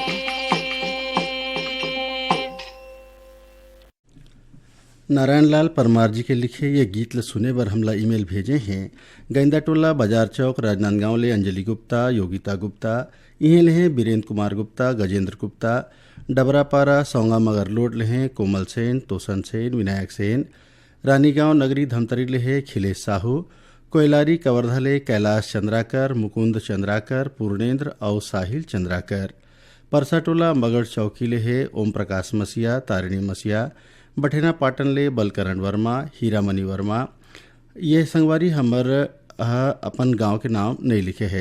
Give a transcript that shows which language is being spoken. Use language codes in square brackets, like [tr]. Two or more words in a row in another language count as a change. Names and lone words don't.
[hne] नारायण लाल परमार जी के लिखे ये गीत ल सुने बर हमला ईमेल भेजे हैं गैंदा टोला बाजार चौक राजनांदगांव ले अंजलि गुप्ता योगिता गुप्ता इहें ले हैं बीरेंद्र कुमार गुप्ता गजेंद्र गुप्ता डबरापारा सौंगा मगर लोड ले हैं कोमल सेन तोसन सेन विनायक सेन रानीगांव नगरी धमतरी ले है खिलेश साहू कोयलारी कवर्धा ले कैलाश चंद्राकर मुकुंद चंद्राकर पूर्णेंद्र और साहिल चंद्राकर परसाटोला मगड़ चौकी ले है ओम प्रकाश मसिया तारिणी मसिया बठेना पाटन ले बलकरण वर्मा हीरामणि वर्मा ये संगवारी हमर अपन गांव के नाम नहीं लिखे है